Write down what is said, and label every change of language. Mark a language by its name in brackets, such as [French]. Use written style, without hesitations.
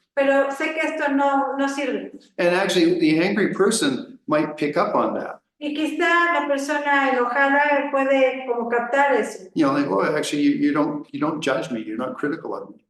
[Spanish] pero sé que esto no sirve. [English] And actually, the angry person might pick up on that. [Spanish] Y quizá la persona enojada puede como captar eso. [English] You know, like, oh, actually, you don't judge me. You're not critical of me.